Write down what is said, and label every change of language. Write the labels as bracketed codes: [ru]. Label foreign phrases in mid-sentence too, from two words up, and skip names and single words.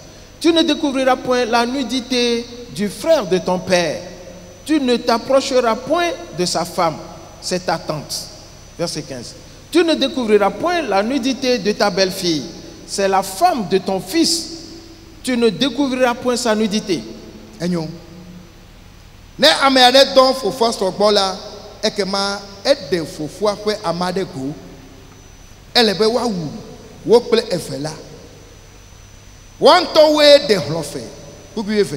[fr] Tu ne découvriras point la nudité du frère de ton père. Tu ne t'approcheras point de sa femme, c'est ta tante. Verset 15. Tu ne découvriras point la nudité de ta belle-fille, c'est la femme de ton fils. Tu ne découvriras point sa nudité. [ee] Enyo. Ne ame aɖe dɔ fofoa sɔgbɔ la, ekema eɖe fofoa ƒe ama ɖe go. Ele be woawu wo kple eve la. Woantɔwoe ɖe hlɔ̃fe. Bubu eve.